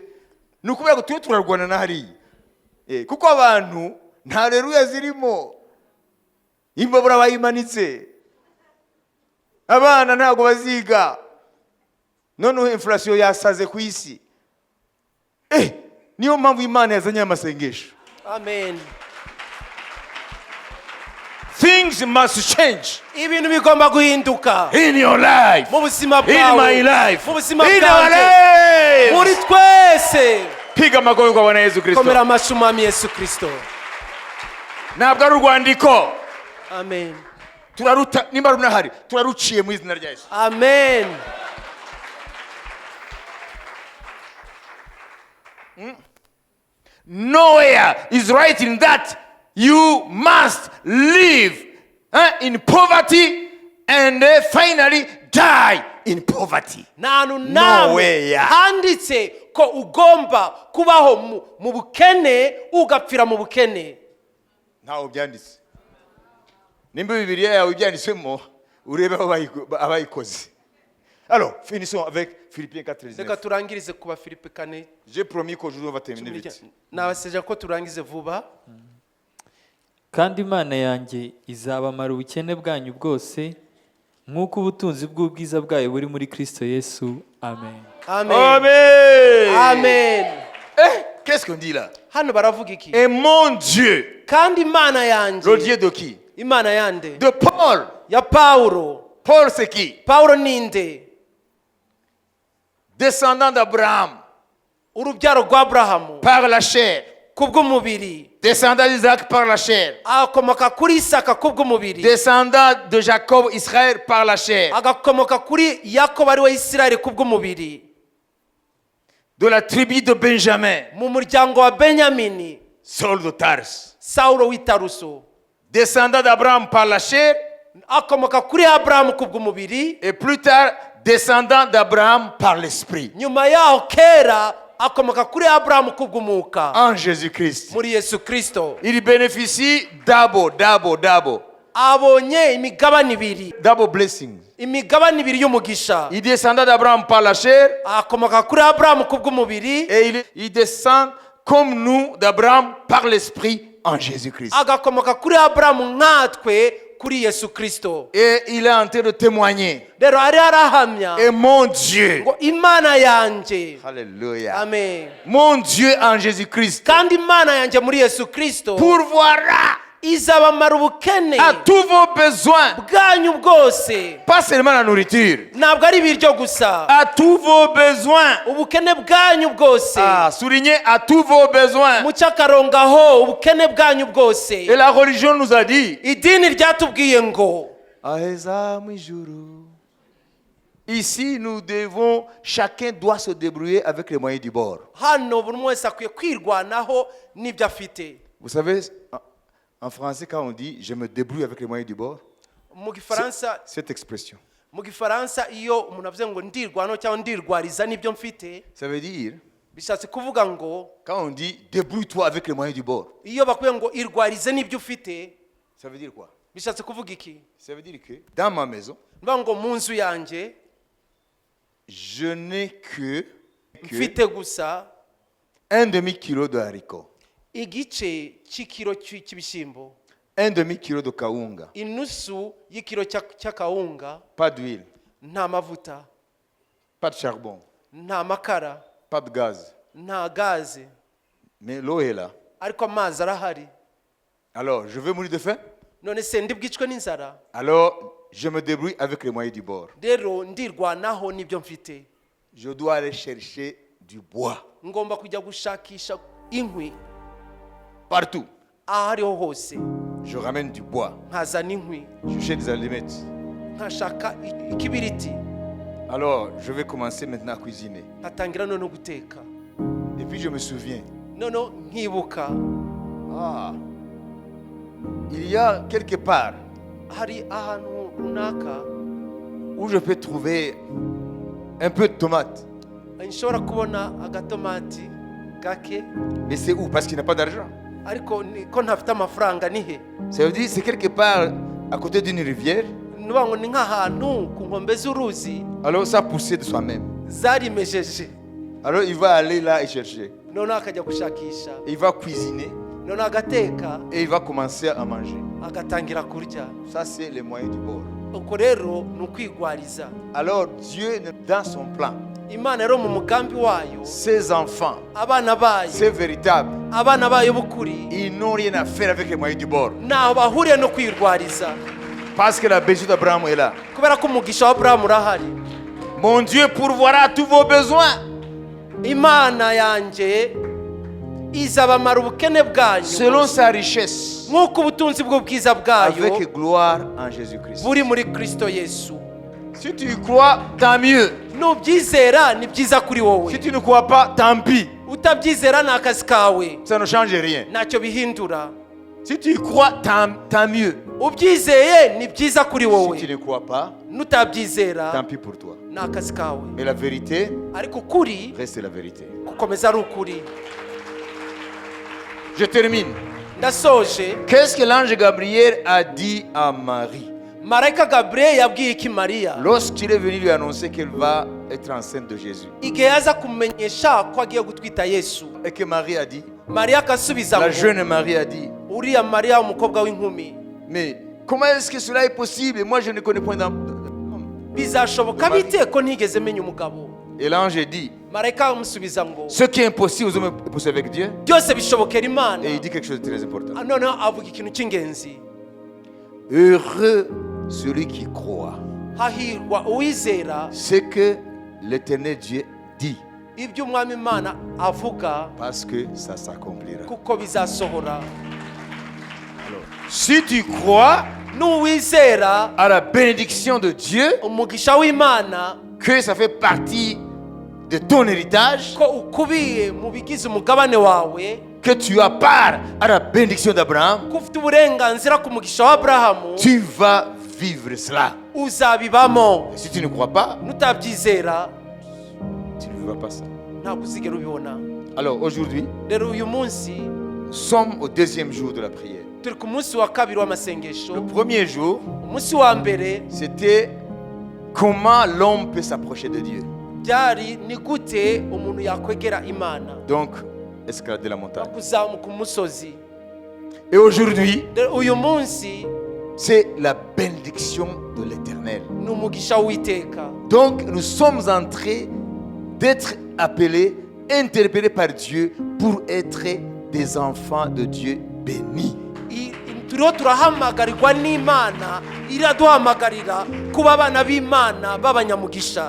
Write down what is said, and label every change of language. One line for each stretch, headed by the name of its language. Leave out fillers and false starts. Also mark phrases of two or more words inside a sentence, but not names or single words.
Kinyarwanda: Nukubera ko tuwe turarwana na hariya. Kuko abantu nta reruya zirimo. Imbabura bayimanitse. Abana ntago baziga. Noneho inflation yasaze ku isi. Niyo mpamvu Imana yazanye amasengesho. Amen.
English: Things must change.
Kinyarwanda: Ibintu bigomba guhinduka
English: In your life.
Kinyarwanda: mu buzima
English: In
Kinyarwanda: bwawe,
English: my life.
Kinyarwanda: mu buzima
English: In our
Kinyarwanda: bwanjye,
English: lives.
Kinyarwanda: muri twese.
Swahili: Piga magoye kwa Bwana Yesu Kristo.
Kinyarwanda: Komera amashyi umwami Yesu Kristo. Ntabwo ari urwandiko. Amen. Turaruta nimba runahari turaruciye mu izina rya Yesu. Amen.
English: Nowhere is writing that you must live in poverty and finally die in poverty.
Kinyarwanda: Nanu namwe handitse ko ugomba kubaho mu bukene ugapfira mu bukene. Ntaho byanditse. Nimba Bibiliya yawe byanditsemo urebe abayikoze.
French: Alors, finissons avec Philippiens 4:19.
Kinyarwanda: Reka turangirize kuba Filipi 4.
French: J'ai promis qu'aujourd'hui on va terminer vite.
Kinyarwanda: Nabaseje ko turangize vuba. kandi Imana yanjye izabamara ubukene bwanyu bwose nk'uko ubutunzi bw'ubwiza bwayo buri muri Kristo Yesu. Amen. Amen. Amen. Amen.
French: Qu'est-ce qu'on dit là?
Kinyarwanda: Hano baravuga iki?
French: Et mon Dieu.
Kinyarwanda: Kandi Imana yanjye.
French: Le Dieu de qui?
Kinyarwanda: Imana yande?
French: De Paul.
Kinyarwanda: Ya Paulo.
French: Paul c'est qui?
Kinyarwanda: Paulo ninde?
French: descendant d'Abraham
Kinyarwanda: urubyaro rwa aburahamu
French: par la chair,
Kinyarwanda: kubw'umubiri,
French: descendant d'Isaac par la chair,
Kinyarwanda: agakomoka kuri isaka kubw'umubiri,
French: descendant de Jacob, Israël par la chair,
Kinyarwanda: agakomoka kuri yakobo ari we isirayeli kubw'umubiri,
French: de la tribu de Benjamin,
Kinyarwanda: mu muryango wa benyamini,
French: Saul de Tars,
Kinyarwanda: sawulo w'i taruso,
French: descendant d'Abraham par la chair,
Kinyarwanda: akomoka kuri aburahamu kubw'umubiri,
French: et plus tard, descendant d'Abraham par l'esprit,
Kinyarwanda: nyuma yaho kera akomoka kuri aburahamu kubw'umwuka,
French: en Jésus-Christ.
Kinyarwanda: muri yesu kristo.
French: Il bénéficie double
Kinyarwanda: abonye imigabane ibiri,
English: blessings.
Kinyarwanda: imigabane ibiri y'umugisha.
French: Il descendant d'Abraham par la chair,
Kinyarwanda: akomoka kuri aburahamu kubw'umubiri,
French: et il descend comme nous d'Abraham par l'esprit en Jésus-Christ.
Kinyarwanda: agakomoka kuri aburahamu nkatwe kuri yesu kristo.
French: Et il est en train de témoigner.
Kinyarwanda: rero ari arahamya
French: Et mon Dieu,
Kinyarwanda: ngo imana yanjye,
French: alléluia,
Kinyarwanda: amen,
French: mon Dieu en Jésus-Christ
Kinyarwanda: kandi imana yanjye muri yesu kristo
French: pourvoira
Kinyarwanda: izabamara ubukene
French: à tous vos besoins,
Kinyarwanda: bwanyu bwose.
French: pas seulement la nourriture,
Kinyarwanda: ntabwo ari ibiryo gusa,
French: à tous vos besoins.
Kinyarwanda: ubukene bwanyu bwose.
French: Ah, soulignez à tous vos besoins.
Kinyarwanda: mu cy'akarongaho ubukene bwanyu bwose. Et la religion nous a dit, idini ryatubwiye ngo aheza mu ijuru.
French: Ici, nous devons, chacun doit se débrouiller avec les moyens du bord.
Kinyarwanda: hano buri umwe wese akwiye kwirwanaho n'ibyo afite.
French: Vous savez, en français, quand on dit je me débrouille avec les moyens du bord,
Kinyarwanda: mu gifaransa
French: cette expression,
Kinyarwanda: mu gifaransa iyo umuntu avuze ngo ndirwanaho cyangwa ndirwariza n'ibyo mfite,
French: ça veut dire,
Kinyarwanda: bishatse kuvuga ngo
French: quand on dit débrouille-toi avec les moyens du bord,
Kinyarwanda: iyo bakubwiye ngo irwarize n'ibyo ufite,
French: ça veut dire quoi?
Kinyarwanda: bishatse kuvuga iki?
French: Ça veut dire que dans ma maison,
Kinyarwanda: mvuga ngo mu nzu yanjye
French: je n'ai que
Kinyarwanda: mfite gusa
French: 1 demi-kilo de haricots,
Kinyarwanda: igice cy'ikiro cy'ibishyimbo,
French: 1 demi-kilo de kaunga,
Kinyarwanda: inusu y'ikiro cy'akawunga,
French: pas d'huile,
Kinyarwanda: nta mavuta,
French: pas de charbon,
Kinyarwanda: nta makara,
French: pas de gaz,
Kinyarwanda: nta gaze,
French: mais l'eau est là.
Kinyarwanda: ariko amazi arahari.
French: Alors, je veux mourir de faim?
Kinyarwanda: none se ndibwicwe n'inzara?
French: Alors, je me débrouille avec les moyens du bord.
Kinyarwanda: rero ndirwanaho n'ibyo mfite.
French: Je dois aller chercher du bois
Kinyarwanda: ngomba kujya gushakisha inkwi
French: partout.
Kinyarwanda: aho ariho hose,
French: Je ramène du bois,
Kinyarwanda: nkazana inkwi,
French: je cherche des allumettes.
Kinyarwanda: nkashaka ikibiriti,
French: Alors, je vais commencer maintenant à cuisiner.
Kinyarwanda: nkatangira none guteka.
French: Et puis, je me souviens,
Kinyarwanda: none nkibuka
French: ah, il y a quelque part
Kinyarwanda: hari ahantu runaka
French: où je peux trouver un peu de tomates.
Kinyarwanda: nshobora kubona agatomati gake,
French: Mais c'est où? Parce qu'il n'y a pas d'argent.
Kinyarwanda: ariko ko ntafite amafaranga nihe.
French: Ça veut dire c'est quelque part à côté d'une rivière.
Kinyarwanda: nuvuga ngo ni nk'ahantu ku nkombe z'uruzi
French: Alors, ça poussait de soi-même.
Kinyarwanda: zarimejeje.
French: Alors, il va aller là et chercher.
Kinyarwanda: none akajya gushakisha,
French: Il va cuisiner
Kinyarwanda: none agateka,
French: et il va commencer à manger.
Kinyarwanda: agatangira kurya.
French: Ça, c'est les moyens du bord.
Kinyarwanda: uko rero ni ukwigwariza.
French: Alors, Dieu, dans son plan,
Kinyarwanda: imana rero mu mugambi wayo,
French: ses enfants,
Kinyarwanda: abana bayo,
French: c'est véritable.
Kinyarwanda: abana bayo b'ukuri
French: Ils n'ont rien à faire avec les moyens du bord.
Kinyarwanda: ntaho bahuriye no kwirwariza,
French: Parce que la bénédiction d'Abraham est là.
Kinyarwanda: kubera ko umugisha wa aburahamu urahari.
French: Mon Dieu pourvoira tous vos besoins
Kinyarwanda: imana yanjye izabamara ubukene bwanyu
French: selon sa richesse,
Kinyarwanda: nk'uko ubutunzi bw'ubwiza bwayo
French: avec gloire en Jésus-Christ.
Kinyarwanda: buri muri kristo yesu.
French: Si tu y crois, tant mieux.
Kinyarwanda: nubyizera ni byiza kuri wowe,
French: Si tu ne crois pas, tant pis.
Kinyarwanda: utabyizera ni akazi kawe,
French: Ça ne change rien.
Kinyarwanda: ntacyo bihindura.
French: Si tu y crois, tant mieux.
Kinyarwanda: ubyizeye ni byiza kuri wowe,
French: Si tu ne crois pas,
Kinyarwanda: nutabyizera
French: tant pis pour toi.
Kinyarwanda: ni akazi kawe.
French: Mais la vérité
Kinyarwanda: ariko ukuri
French: reste la vérité.
Kinyarwanda: gukomeza ari ukuri.
French: Je termine.
Kinyarwanda: ndasoje.
French: Qu'est-ce que l'ange Gabriel a dit à Marie
Kinyarwanda: marayika gaburiyeli yabwiye iki mariya
French: lorsqu'il est venu lui annoncer qu'elle va être enceinte de Jésus?
Kinyarwanda: igihe yaza kumenyesha ko agiye gutwita yesu?
French: Et que Marie a dit,
Kinyarwanda: mariya akasubiza
French: la
Kinyarwanda: ngo,
French: jeune Marie a dit,
Kinyarwanda: uriya mariya umukobwa w'inkumi,
French: mais comment est-ce que cela est possible? Moi, je ne connais point d'homme.
Kinyarwanda: bizashoboka bite ko ntigeze menya umugabo?
French: Et l'ange dit,
Kinyarwanda: marayika amusubiza ngo,
French: ce qui est impossible aux hommes est possible avec Dieu.
Kinyarwanda: byose bishobokera imana.
French: Et il dit quelque chose de très important.
Kinyarwanda: noneho avuga ikintu cy'ingenzi,
French: Heureux celui qui croit,
Kinyarwanda: hahirwa uwizera
French: c'est que l'éternel Dieu
Kinyarwanda: ibyo umwami Imana avuga
French: parce que ça s'accomplira.
Kinyarwanda: kuko bizasohora.
French: Alors, si tu crois
Kinyarwanda: Nuwizera
French: à la bénédiction de Dieu,
Kinyarwanda: umugisha w'Imana
French: que ça fait partie de ton héritage,
Kinyarwanda: ko ukubiye mu bigize umugabane wawe,
French: que tu as part à la bénédiction d'Abraham,
Kinyarwanda: ko ufite uburenganzira ku mugisha wa Aburahamu,
French: tu vas vivre cela.
Kinyarwanda: uzabibamo.
French: Et si tu ne crois pas,
Kinyarwanda: Nutabyizera
French: tu ne verras pas ça.
Kinyarwanda: ntabwo uzigera ubibona.
French: Alors aujourd'hui,
Kinyarwanda: Rero uyu munsi
French: nous sommes au deuxième jour de la prière.
Kinyarwanda: turi ku munsi wa kabiri
French: Le
Kinyarwanda: w'amasengesho.
French: premier jour,
Kinyarwanda: Umunsi wa mbere
French: c'était comment l'homme peut s'approcher de Dieu.
Kinyarwanda: byari ni gute umuntu yakwegera Imana,
French: Donc, escalader la montagne.
Kinyarwanda: kuzamuka umusozi.
French: Et aujourd'hui,
Kinyarwanda: Rero uyu munsi
French: c'est la bénédiction de l'Éternel.
Kinyarwanda: ni umugisha w'Uwiteka.
French: Donc, nous sommes en train d'être appelés, interpellés par Dieu pour être des enfants de Dieu bénis.
Kinyarwanda: Turiho turahamagarirwa n'Imana, iraduhamagarira kuba abana b'Imana b'abanyamugisha.